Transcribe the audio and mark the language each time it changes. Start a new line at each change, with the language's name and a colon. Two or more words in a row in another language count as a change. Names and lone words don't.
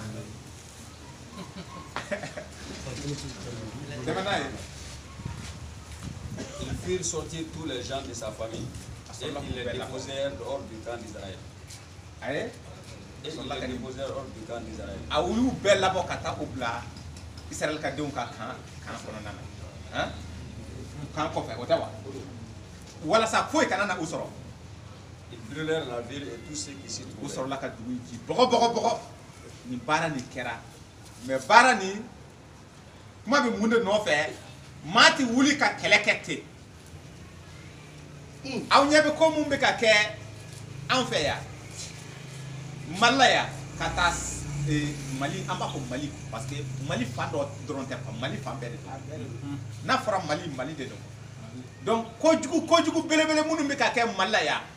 Bambara: Dɛmɛ n'a ye.
French: Ils firent sortir tous les gens de sa famille et ils les déposèrent hors du camp d'Israël. Aye. Et ils les déposèrent hors du camp d'Israël.
Bambara: A y'u bɛɛ labɔ ka taa u bila Israël ka denw ka kan kɔnɔna na kan kɔfɛ o tɛ wa walasa foyi kana na u sɔrɔ.
French: Ils brûlèrent la ville et tous ceux qui s'y
Bambara: U
French: trouvaient.
Bambara: sɔrɔla ka dugu ci bɔgɔ nin baara nin kɛra mais baara nin kuma bɛ mun de nɔfɛ maa ti wuli ka kɛlɛ kɛ ten aw ɲɛ bɛ ko mun bɛ ka kɛ an fɛ yan Mali la yan ka taa Mali an b'a fɔ Mali
French: parce que
Bambara: Mali fan dɔ dɔrɔn tɛ Mali fan bɛɛ de don n'a fɔra Mali de don donc kojugu belebele minnu bɛ ka kɛ Mali la yan